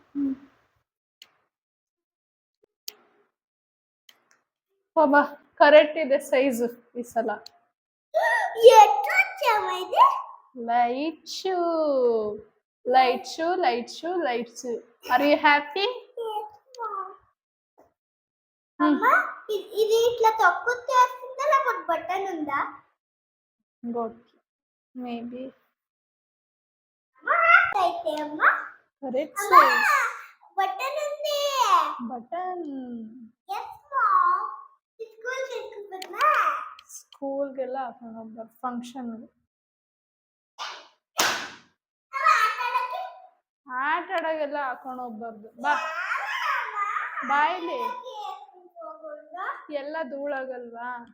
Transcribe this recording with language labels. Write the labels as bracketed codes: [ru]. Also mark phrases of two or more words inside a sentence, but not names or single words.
[kn] ಬಾ, ಕರೆಕ್ಟ್ ಇದೆ ಸೈಜ್ ಈ ಸಲ. [en] light shoe. are you happy? [te] ఇది ఇట్లా తొక్కుతే వస్తుందా లేకపోతే బటన్ ఉందా? [en] good. maybe [te] అయితే అమ్మా కరెక్ట్ బటన్ ఉంది. బటన్. [en] yes mom. [kn] ಸ್ಕೂಲ್ ಗೆಲ್ಲ ಸ್ಕೂಲ್ಗೆಲ್ಲ ಹಾಕೊಂಡು ಫಂಕ್ಷನ್ ಆಟ ಆಡೋಗೆಲ್ಲ ಹಾಕೊಂಡು ಹೋಗ್ಬಾರ್ದು. ಬಾ ಬಾಯ್ಲಿ ಎಲ್ಲ ಧೂಳಾಗಲ್ವಾ?